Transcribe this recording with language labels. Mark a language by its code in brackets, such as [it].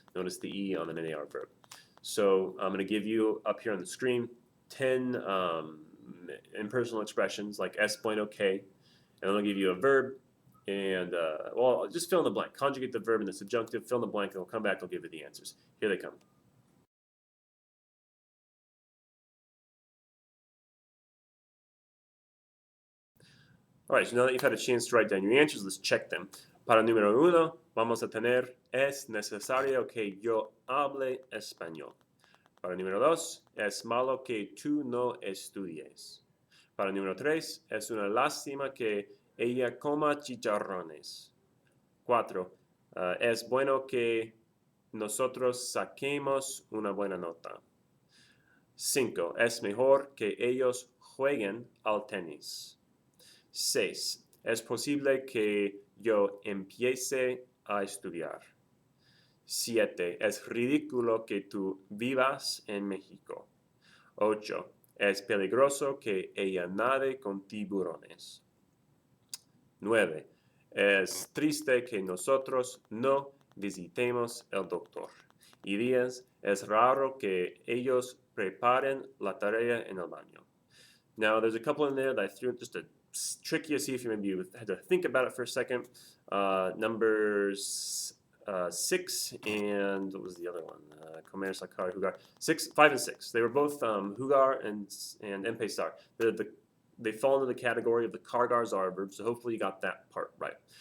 [en] Notice the E on an AR verb. So I'm going to give you up here on the screen 10 impersonal expressions like [es] es bueno que, [en] and I'm going to give you a verb, and well, just fill in the blank. Conjugate the verb in the subjunctive, fill in the blank, and we'll come back, I'll give you the answers. Here they come. All right, so now that you've had a chance to write down your answers, let's check them. [es] Para número uno, vamos a tener, es necesario que yo hable español. Para número dos, es malo que tú no estudies. Para número tres, es una lástima que ella coma chicharrones. 4. Es bueno que nosotros saquemos una buena nota. 5. Es mejor que ellos jueguen al tenis. 6. Es posible que yo empiece a estudiar. 7. Es ridículo que tú vivas en México. 8. Es peligroso que ella nade con tiburones. 9. Es triste que nosotros no visitemos al doctor. Y 10. Es raro que ellos preparen la tarea en el baño. [en] Now, there's a couple in there that I threw just to trick you, see if you maybe had to think about it for a second. Numbers 6 and what was the other one? Comer, sacar, jugar. 5 and 6. They were both jugar and empezar. They fall into the category of the cargar-zar verbs, so hopefully you got that part right.